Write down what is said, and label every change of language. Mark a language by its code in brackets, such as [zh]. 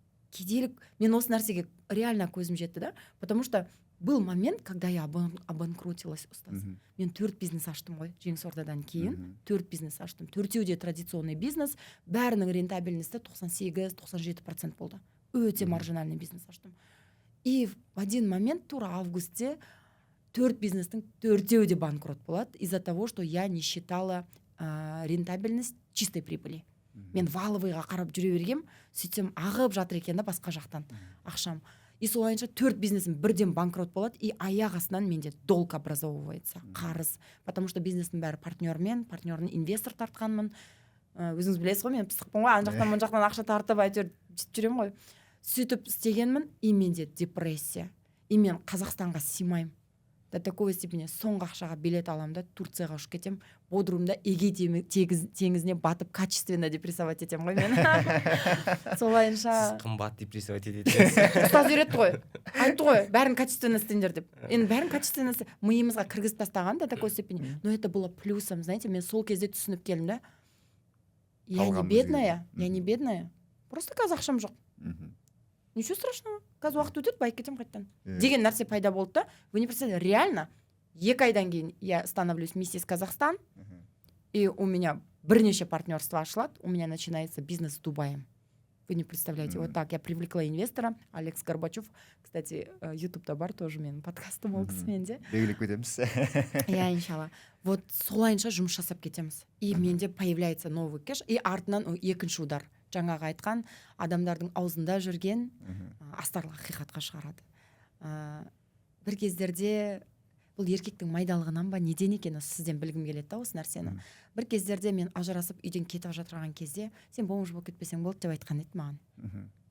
[kk] Кедейлік, мен осы нәрсеге реально көзім жетті да, [ru] потому что был момент, когда я обанкротилась, [kk] ұстаз. Мен 4 бизнес аштым ғой, Жеңіс Ордадан кейін 4 бизнес аштым. 4-еуі де традиционный бизнес, бәрінің рентабельності 98-97% болды. Өте маржинальный бизнес аштым. [ru] И в один момент, [kk] тура августте, 4 бизнестің 4-еуі де банкрот болады [ru] из-за того, что я не считала рентабельность чистой прибыли. [kk] Мен валовыйға қарап жүре бергем, сөйтсем ағып жатыр екен да басқа жақтан ақшам. И солайынша 4 бизнесім бірден банкрот болады, и аяқ астынан менде [ru] долг образовывается, [kk] қарыз. [ru] Потому что [kk] бизнестің бәрі партнерный инвестор тартқанмын. Өзіңіз білесіз ғой, мен пысықпын ғой, ан жақтан, мұн жақтан ақша тартып, әйтеуір жүрем ғой. Сөйтіп істегенмін, и менде депрессия. и мен Қазақстанға сыймаймын [ru] до такой степени. [kk] Соңғы ақшаға билет аламын да Турцияға ұшып кетемін, Бодрумда Эге теңізіне батып качественно депрессовать етемін ғой мен. Солайынша Сіз қымбат депрессовать етесіз. ұстаз үйретті ғой, айтты ғой бәрін качественно істеңдер деп. Енді бәрін качественно миымызға кіргізіп тастаған [ru] до такой степени. Но это было плюсом, знаете, [kk] мен сол кезде түсініп келдім да. [ru] Я не бедная, просто [kk] қазір ақшам жоқ. [ru] Ничего страшного, [kk] қазір уақыт өтеді, байып кетемін қайттан. Деген нәрсе пайда болды да. [ru] Вы не представляете, [kk] реально 2 айдан кейін [ru] я становлюсь миссис Казахстан, и у меня [kk] бірнеше партнерство ашылады, [ru] у меня начинается бизнес с Дубаем. Вы не представляете, вот так я привлекла инвестора, Алекс Горбачев, кстати, [kk] ютубта бар [ru] тоже [kk] менің подкастым ол кісімен де. Белгілеп кетеміз. [ru] Я, иншалла. [kk] Вот солайынша жұмыс жасап кетеміз. [ru] И менде появляется новый кэш, и [kk] артынан екінші [ru] удар. [kk] Жаңағы айтқан адамдардың аузында жүрген астарлы ақиқатқа шығарады. Бір кездерде бұл еркектің майдалығынан ба неден екен сізден білгім келеді да осы нәрсені. Бір кездерде мен ажырасып үйден кетіп жатырған кезде сен бомж болып кетпесең болды деп айтқан еді маған.